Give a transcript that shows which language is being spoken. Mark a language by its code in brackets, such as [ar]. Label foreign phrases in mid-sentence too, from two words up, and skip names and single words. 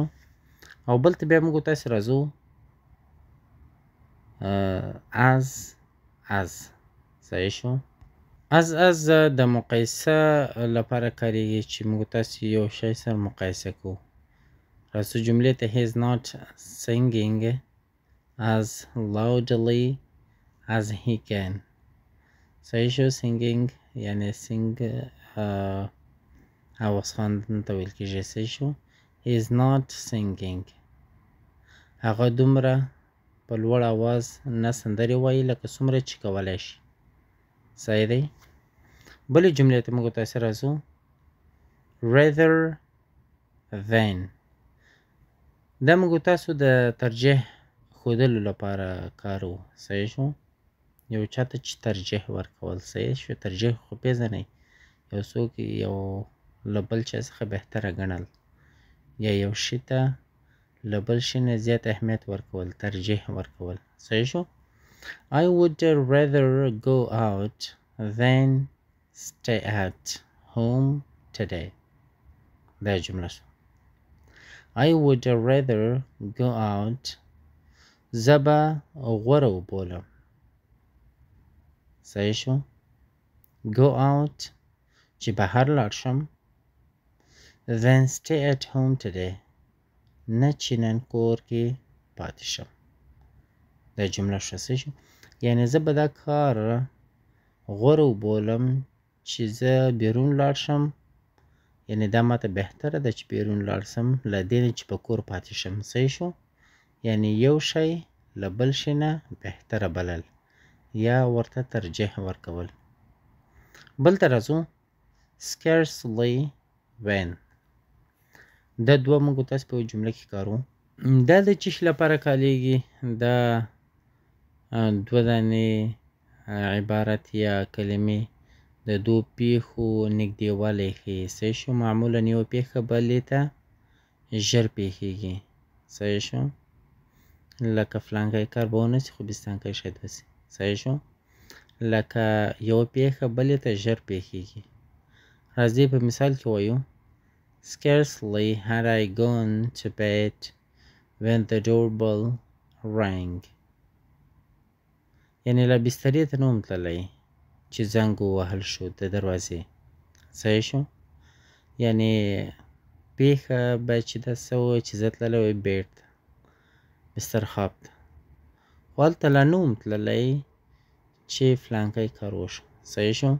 [ps] او بل ته بیا موږ تاسو راځو as. صحیح شو. از د مقایسه لپاره کاریږي چې موږ تاسو یو شی سره مقایسه کوو. راځو جملې ته [en] he is not singing as loudly as he can. [ps] صحیح شو. singing یعنی sing [fa] آواز خواندن [ps] ته ویل کېږي. صحیح شو. [en] he is not singing. [ps] هغه دومره په لوړ آواز نه سندرې وایي لکه څومره چې کولی شي. صحیح دی. بلې جملې ته موږ تاسو راځو [en] rather than. [ps] دا موږ تاسو د ترجیح ښودلو لپاره کارو. صحیح شو. یو چاته چې ترجیح ورکول. صحیح شو. ترجیح خو پېژنئ، یو څوک یو له بل چا څخه بهتره ګڼل یا یو شي ته له بل شي نه زیات اهمیت ورکول، ترجیح ورکول. صحیح شو. [en] I would rather go out than stay at home today. [ps] دا جمله شو. [en] I would rather go out. [ps] زه به غوره وبولم. صحیح شو. [en] go out [ps] چې بهر لاړ شم [en] then stay at home today. [ps] نه چې نن کور کې پاتې شم. دا جمله شو. صحیح شو. یعنې زه به دا کار غوره وبولم چې زه بیرون لاړ شم، یعنې دا ماته بهتره ده چې بیرون لاړ شم له دې نه چې په کور پاتې شم. صحیح شو. یعنې یو شی له بل شي نه بهتره بلل یا ورته ترجیح ورکول. بل ته راځو [en] scarcely when. [ps] دا دوه موږ تاسو په جمله کې کارو. دا د چی لپاره کاریږي؟ دا دوه دانې عبارت یا کلمې د دوو پیښو نږدېوالی ښیي. صحیح شو. معمولا یوه پیښه بلې ته ژر پیښیږي. صحیح شو. لکه فلانکی کار به ونه سي خو بستانکی شاید وسي. صحیح شو. لکه یوه پیښه بلې ته ژر پیښیږي. راځئ په مثال کې وایو [en] scarcely had I gone to bed when the doorbell rang. [ps] یعنې لا بسترې ته نه وم تللی چې زنګ ووهل شو د دروازې. صحیح شو. یعنې پیښه باید چې داسې وه چې زه تللی وای بیډ ته، [fa] بستر خواب [ps] ته، خو هلته لا نه وم تللی چې فلانکی کار وشو.